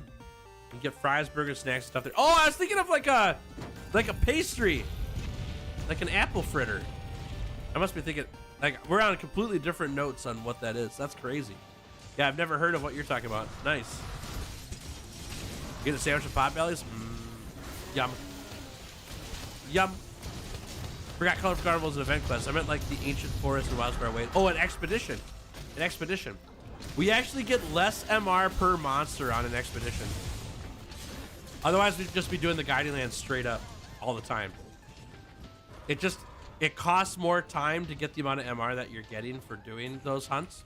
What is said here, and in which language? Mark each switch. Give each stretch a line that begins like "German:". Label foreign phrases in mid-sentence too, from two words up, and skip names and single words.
English: You can get fries, burgers, snacks, and stuff there. Oh, I was thinking of like a pastry. Like an apple fritter. I must be thinking, like, we're on completely different notes on what that is. That's crazy. Yeah, I've never heard of what you're talking about. Nice. Get a sandwich of Potbellies? Yum. Yum. Forgot Colorful Carnival's an event quest. I meant like the Ancient Forest and Wildspire Way. Oh, an expedition. An expedition. We actually get less MR per monster on an expedition. Otherwise, we'd just be doing the Guiding Lands straight up all the time. It costs more time to get the amount of MR that you're getting for doing those hunts.